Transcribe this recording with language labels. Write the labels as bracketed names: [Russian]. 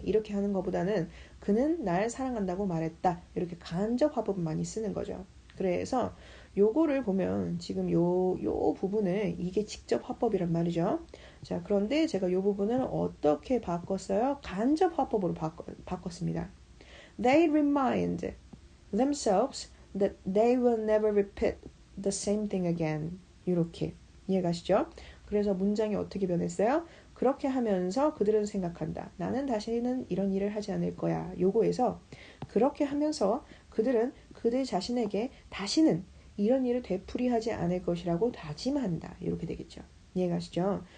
[Korean] 이렇게 하는 것보다는 그는 날 사랑한다고 말했다. 이렇게 간접 화법을 많이 쓰는 거죠. 그래서 요거를 보면 지금 요 부분을 이게 직접 화법이란 말이죠. 자, 그런데 제가 요 부분을 어떻게 바꿨어요? 간접 화법으로 바꿨습니다. [English] They remind themselves that they will never repeat the same thing again. [Korean] 이렇게 이해가시죠? 그래서 문장이 어떻게 변했어요? 그렇게 하면서 그들은 생각한다. 나는 다시는 이런 일을 하지 않을 거야. 요거에서 그렇게 하면서 그들은 그들 자신에게 다시는 이런 일을 되풀이하지 않을 것이라고 다짐한다. 이렇게 되겠죠. 이해가시죠?